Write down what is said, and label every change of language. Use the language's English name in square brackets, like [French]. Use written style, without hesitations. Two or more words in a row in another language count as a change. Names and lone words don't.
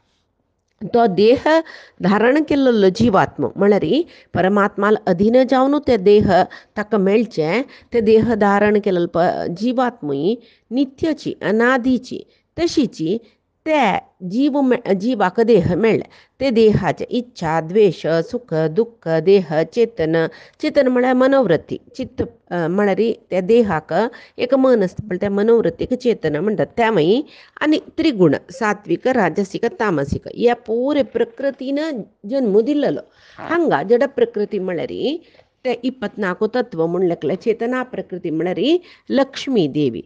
[Konkani] तो देह धारण केल्लो जीवात्म म्हळ्यार परमात्माला अधीन जावन ते देह ताका मेळचे. ते देह धारण केल्लो जीवात्मूय नित्यची अनादीची तशीची ते जीवाक देह मेळ्ळे. ते देहाचे इच्छा, द्वेष, सुख, दुःख, देह, चेतन म्हळ्यार मनोवृत्ती. चित्त म्हळ्यार त्या देहाक एक मन असता पण त्या मनोवृत्तीक चेतन म्हणटात. त्यामुळे आणि त्रिगुण सात्विक, राजसिक, तामसिक या पुरे प्रकृतीनं जन्म दिल्लो. हांगा जड प्रकृती म्हळ्यार ते 24 तत्व म्हणलें चेतना प्रकृती म्हळ्यार लक्ष्मी देवी.